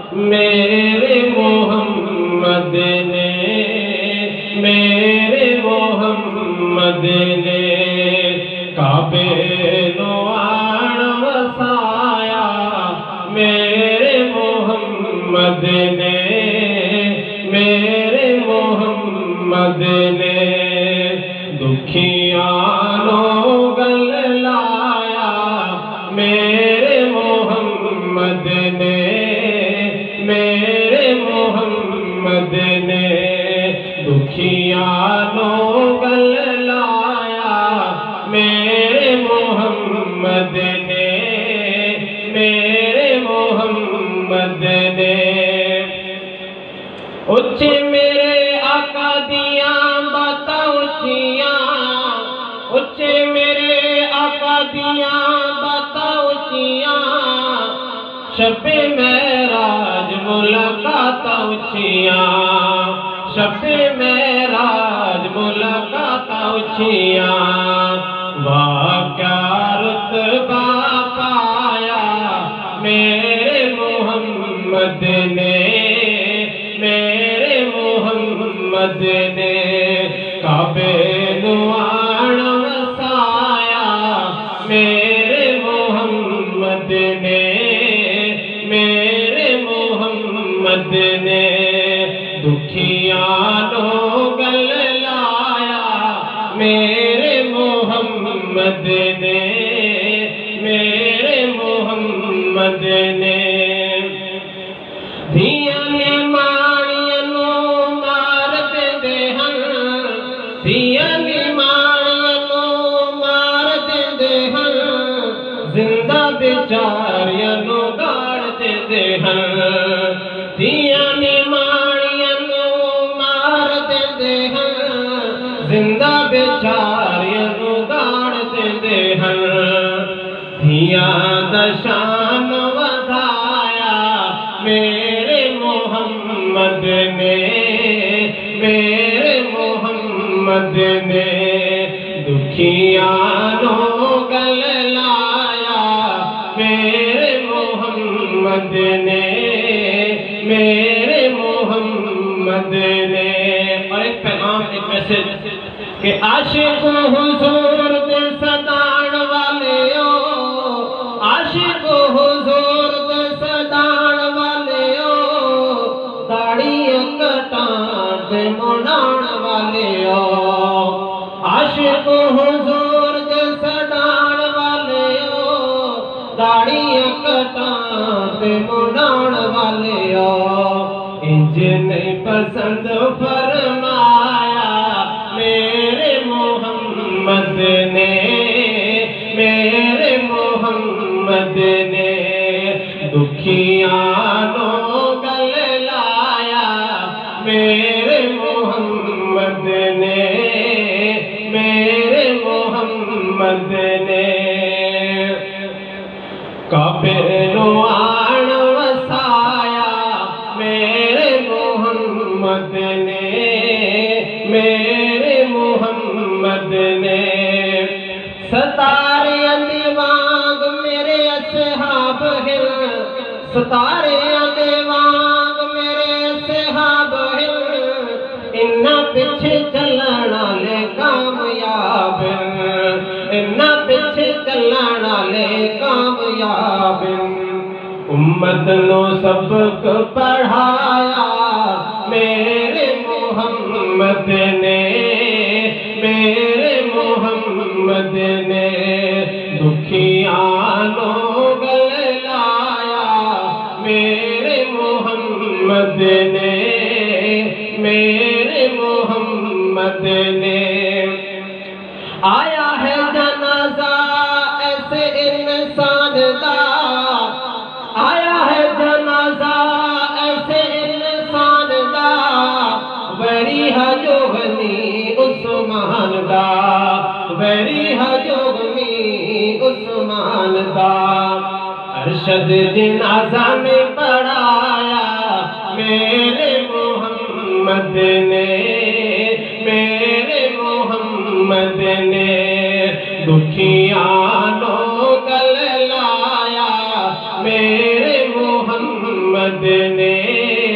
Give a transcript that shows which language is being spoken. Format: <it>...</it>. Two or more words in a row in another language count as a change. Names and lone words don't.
<pa>میرے محمد نے، میرے محمد نے کعبے نو آن وسایا، میرے محمد نے، میرے محمد نے دکھیاں نو گل لایا، میرے محمد نے، میرے محمد نے دکھیاں نو گل لایا، میرے محمد نے، میرے محمد نے اچھے میرے آقا دیاں باتاں اچھیاں، اچھے میرے آقا دیاں باتاں اچھیاں، شب معراج ملاقاتاں اچھیاں، شب معراج ملاقاتاں اچھیاں، واہ کیا رتبہ پایا، میرے محمد نے، میرے محمد نے کعبے نو آن وسایا، میرے محمد نے، میرے محمد نے دکھیاں نو گل لایا، میرے محمد نے، میرے محمد نے دھیاں نیمانیاں نو مار دیندے ہن، دھیاں نیمانیاں نو مار دیندے ہن، زندہ بیچاریاں نو گاڑ دیندے ہن، دھیاں نیمانیاں نو مار دیندے ہن، زندہ بیچاریاں نو گاڑ دیندے ہن، دھیاں دا شان ودھایا، میرے محمد نے، میرے محمد نے دکھیاں نو گل لایا، میرے محمد نے، میرے محمد نے</pa> <ur>اور ایک پیغام، ایک میسج کہ</ur> <pa>عاشق حضور دے صدان والیو، عاشق حضور دے صدان والیو، داڑھی کٹان تے منان والیو، عاشق حضور دے صدان والیو، داڑھی کٹان تے منان والیو، انج نہیں پسند فرمایا، میرے محمد نے، میرے محمد نے دکھیاں نو گل لایا، میرے محمد نے، میرے محمد نے کعبے نو آن وسایا، میرے محمد نے، میرے محمد نے ستارے دے وانگ میرے اصحاب ہن، ستارے دے وانگ میرے اصحاب ہن، انہاں پیچھے چلن والے کامیاب ہن، انہاں پیچھے چلن والے کامیاب ہن، امت نو سبق پڑھایا، میرے محمد نے، میرے محمد نے دکھیاں نو گل لایا، میرے محمد نے، میرے محمد نے آیا ہے جنازہ ایسے انسان دا، آیا ہے جنازہ ایسے انسان دا، ویری جو غنی عثمان دا، ویری جو غنی عثمان دا، ارشد جنازہ میں پڑھایا، میرے محمد نے، میرے محمد نے دکھیاں نو گل لایا، میرے محمد نے</pa>